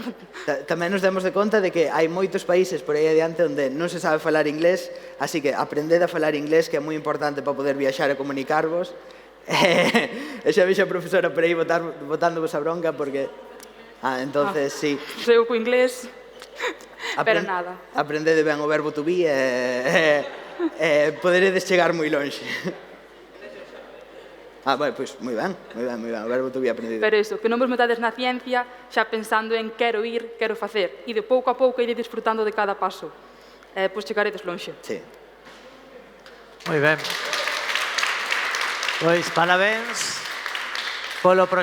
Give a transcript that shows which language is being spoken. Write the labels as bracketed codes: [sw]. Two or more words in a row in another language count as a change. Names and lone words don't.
[gl] Tamén nos demos de conta de que hai moitos países por aí adiante onde non se sabe falar inglés, así que aprended a falar inglés, que é moi importante para poder viaxar e comunicarvos. E xa vexe a profesora por aí botándovos a bronca porque... entonces, sí. Eu co inglés, pero nada. Aprendede ben o verbo [en] to be [gl] e poderedes chegar moi lonxe. Bueno, pois, moi ben, o verbo [en] to be [gl] aprendido. Pero iso, que non vos metades na ciencia xa pensando en quero ir, quero facer. E de pouco a pouco ide disfrutando de cada paso. Pois chegaredes lonxe. Sí. Moi ben. Pois parabéns polo proxecto.